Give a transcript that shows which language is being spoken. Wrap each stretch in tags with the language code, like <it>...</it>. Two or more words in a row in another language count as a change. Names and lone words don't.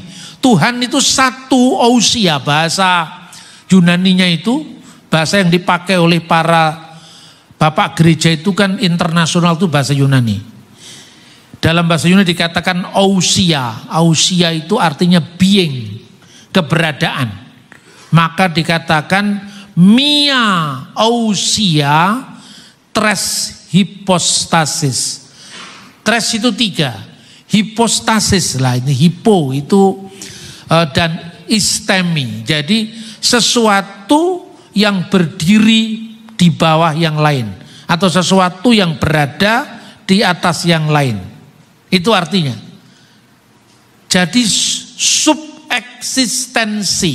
<id>Tuhan itu satu ousia, bahasa Yunaninya itu bahasa yang dipakai oleh para bapak gereja itu kan internasional, itu bahasa Yunani. Dalam bahasa Yunani dikatakan ousia. Ousia itu artinya being, keberadaan. Maka dikatakan</id> <el>μία οὐσία τρεῖς ὑπόστασις.</el> <id>Tres itu 3, hipostasis lah, ini hipo itu dan istemi. Jadi sesuatu yang berdiri di bawah yang lain, atau sesuatu yang berada di atas yang lain. Itu artinya. Jadi subeksistensi.</id>